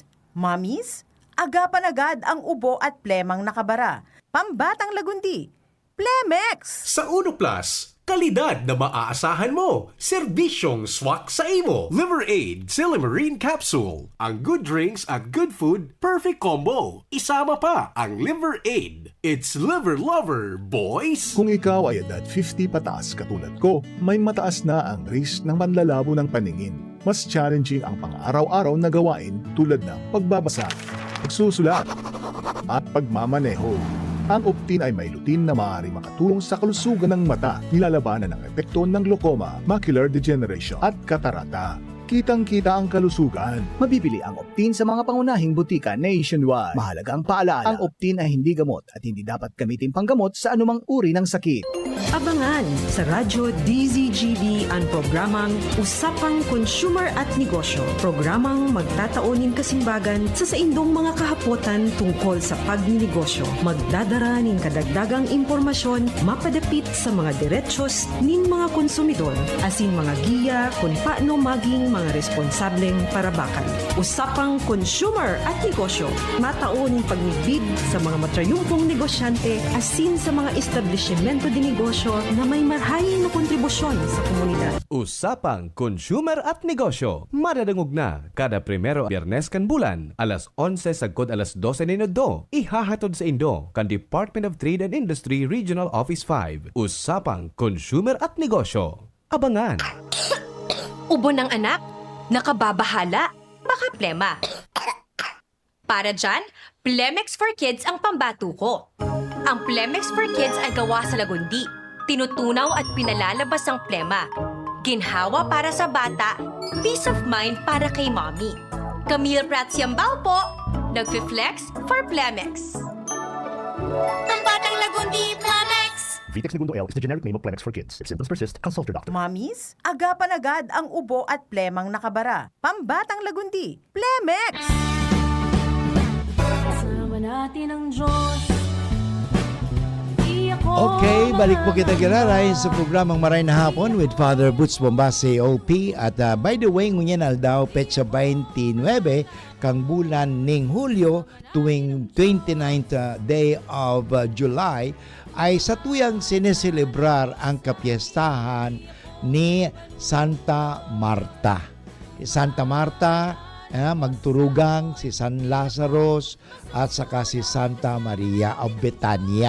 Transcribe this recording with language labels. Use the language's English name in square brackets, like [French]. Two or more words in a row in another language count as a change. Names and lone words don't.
[Filipino] Mommies, agapan agad ang ubo at plemang nakabara. Pambatang lagundi. Plemex! Sa Uno Plus, kalidad na maaasahan mo. Serbisyong swak sa imo. Liver Aid Silimarine Capsule. Ang [English] good drinks [Filipino] at [English] good food, perfect combo. [Filipino] Isama pa ang Liver Aid. [English] It's liver lover, boys! [Filipino] Kung ikaw ay edad 50 pataas katulad ko, may mataas na ang risk ng panlalabo ng paningin. Mas challenging ang pang-araw-araw na gawain tulad ng pagbabasa, pagsusulat, at pagmamaneho. Ang Optin ay may lutein na maaari makatulong sa kalusugan ng mata, nilalabanan ang epekto ng glaucoma, [English] macular degeneration [Filipino] at katarata. Kitang-kita ang kalusugan. Mabibili ang Optin sa mga pangunahing butika nationwide. Mahalaga ang paalala, ang Optin ay hindi gamot at hindi dapat gamitin panggamot sa anumang uri ng sakit. Abangan sa Radyo DZGB ang programang Usapang Consumer at Negosyo. [Bikol] Programang magtataunin kasimbagan sa saindong mga kahapotan tungkol sa pagninegosyo. Magdadara ning kadagdagang impormasyon mapadapit sa mga diretsyon ning mga konsumidor asin mga giya kung paano maging mga responsableng parabakan. Usapang Consumer at Negosyo. Matauning pagnigbid sa mga matrayumpong negosyante asin sa mga establishmento de negosyo na may marhayin na kontribusyon sa komunidad. Usapang Consumer at Negosyo. Madadangog na kada primero Biyernes kan bulan, alas 11 sagkod alas 12 minuto. Ihahatod sa Indo kan Department of Trade and Industry Regional Office 5. Usapang Consumer at Negosyo. [Filipino] Abangan! Ubo ng anak? Nakababahala? Baka plema. Para dyan, Plemex for Kids ang pambato ko. Ang Plemex for Kids ay gawa sa lagundi. Tinutunaw at pinalalabas ang plema. Ginhawa para sa bata, [English] peace of mind [Filipino] para kay mommy. Camille Pratsiambao po, nagfi-flex for Plemex. Pambatang lagundi, Plemex! [English] Vitex Segundo L is the generic name of Plemex for kids. If symptoms persist, consult your doctor. [Filipino] Mommies, agapan agad ang ubo at plemang nakabara. Pambatang lagundi, Plemex! Kasama natin ang Diyos. [Bikol] Okay, balik po kita galaray sa programang Maray na Hapon with Father Butch Bombase, OP. [English] At by the way, [Bikol] ngunyan aldaw, petsa 29, kang bulan ning Hulyo, tuwing 29th [English] day of July, [Bikol] ay sa tuyang sineselebrar ang kapiestahan ni Santa Marta. Santa Marta, magturugang si San Lazarus at saka si Santa Maria of Betania.